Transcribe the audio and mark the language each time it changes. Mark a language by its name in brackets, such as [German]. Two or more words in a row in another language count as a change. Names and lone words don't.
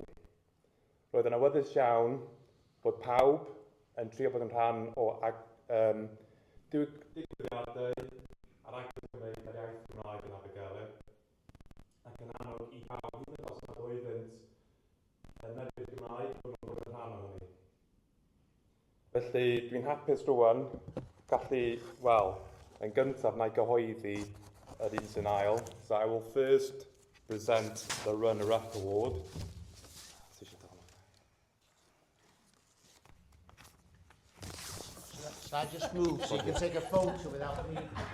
[Welsh] Roedd yn awyddus iawn bod pawb yn trio bod yn rhan o digwyddiadau ar agor Cymreig ar iaith Gymraeg yn Abergele, ac yn annog i pawb hyd yn oes nad oeddent yn medru'r Gymraeg bod nhw'n bod yn rhan o hynny. Felly, dwi'n hapus rwan gallu, wel, yn gyntaf na i gyhoeddi yr un sy'n ail. [English] So I will first present the runner-up award. So I just move so you can take a photo without me.